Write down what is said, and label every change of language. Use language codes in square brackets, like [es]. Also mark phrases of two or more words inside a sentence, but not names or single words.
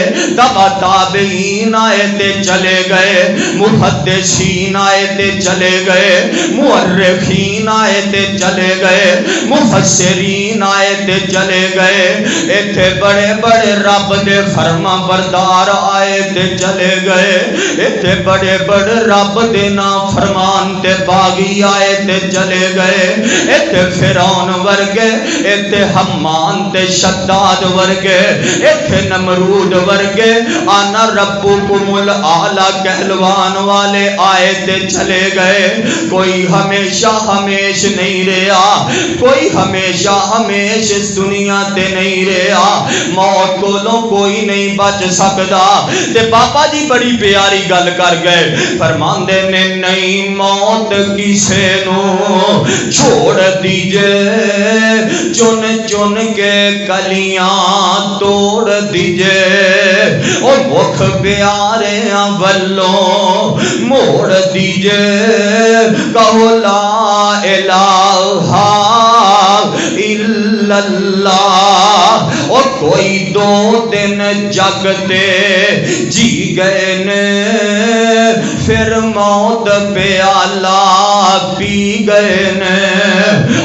[pa] تبع تابعین آئے تے چلے گئے، محدثین آئے تے چلے گئے، مورخین آئے تے چلے گئے، مفسرین آئے تے چلے گئے، ایتھے بڑے بڑے رب دے فرما بردار آئے تے چلے گئے، ایتھے بڑے بڑے رب دے نافرمان تے باغی آئے تے چلے گئے، ایتھے فرعون ورگے ایتھے حمان تے شداد ورگے ایتھے نمرود ورگے [ar] آنا ربکم الاعلی [pa] کہلوان والے آئے تے چلے گئے. کوئی ہمیشہ ہمیش نہیں رہا, کوئی ہمیشہ ہمیش اس دنیا تے نہیں رہا. موت کولوں کوئی نہیں بچ سکدا. تے بابا جی بڑی پیاری گل کر گئے, فرماندے نے نہیں موت کسے نو چھوڑ دیجے, چن چن کے کلیاں توڑ دیجے, او مکھ پیاریاں ولوں موڑ دیجے. [ar] کہو لا الہ الا اللہ. [pa] اور کوئی دو دن جگتے جی گئے نے, پھر موت پیالہ پی گئے نے.